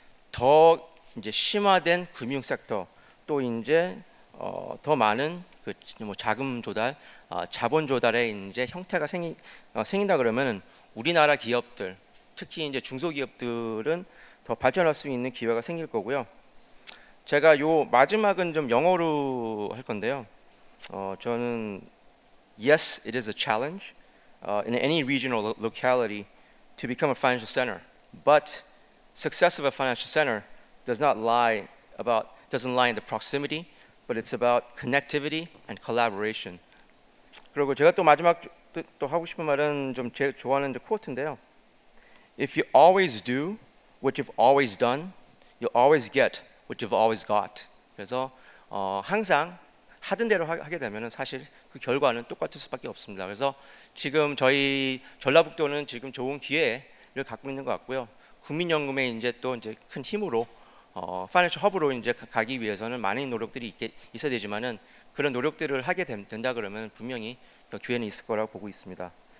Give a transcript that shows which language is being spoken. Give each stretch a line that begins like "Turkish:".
Korean: 더 이제 심화된 금융 섹터 또 이제 더 많은 뭐 자금 조달, 자본 조달의 이제 형태가 생긴다 그러면 우리나라 기업들, 특히 이제 중소기업들은 더 발전할 수 있는 기회가 생길 거고요. 제가 요 마지막은 좀 영어로 할 건데요. 저는
English: yes, it is a challenge in any regional locality to become a financial center, but success of a financial center doesn't lie in the proximity, but it's about connectivity and collaboration.
Korean: 그리고 제가 또 마지막 또 하고 싶은 말은 좀 제 좋아하는 이제 코트인데요.
English: If you always do what you've always done, you'll always get what you've always got.
Korean: 그래서 항상 하던 대로 하게 되면은 사실 그 결과는 똑같을 수밖에 없습니다. 그래서 지금 저희 전라북도는 지금 좋은 기회를 갖고 있는 것 같고요. 국민연금의 이제 또 이제 큰 힘으로 파이낸셜 허브로 이제 가기 위해서는 많은 노력들이 있어야 되지만은 그런 노력들을 하게 된다 그러면 분명히 그 기회는 있을 거라고 보고 있습니다.